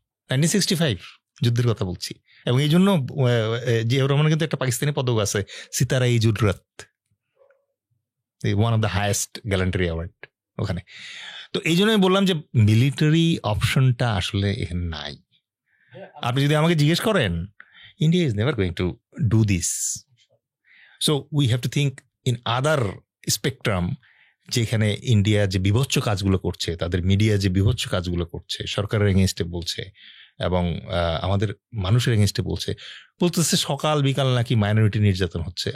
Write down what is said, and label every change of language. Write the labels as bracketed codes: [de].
[bn] 1965 যুদ্ধের কথা বলছি। এবং এই জন্য জিয়াউর রহমানের কিন্তু একটা পাকিস্তানি পদক আছে, সিতারা-ই-জুররাত, [en] one of the highest gallantry award [bn] ওখানে। তো এই জন্য আমি বললাম যে মিলিটারি অপশনটা আসলে এখানে নাই। আপনি যদি আমাকে জিজ্ঞেস করেন, [en] India is never going to do this. So we have to think in other spectrum, [bn] যেখানে ইন্ডিয়া যে বিভৎস কাজগুলো করছে, তাদের মিডিয়া যে বিভৎস কাজগুলো করছে, সরকারের এগেনস্টে বলছে এবং আমাদের মানুষের এগেনস্টে বলতেছে সকাল বিকাল নাকি মাইনরিটি নির্যাতন হচ্ছে।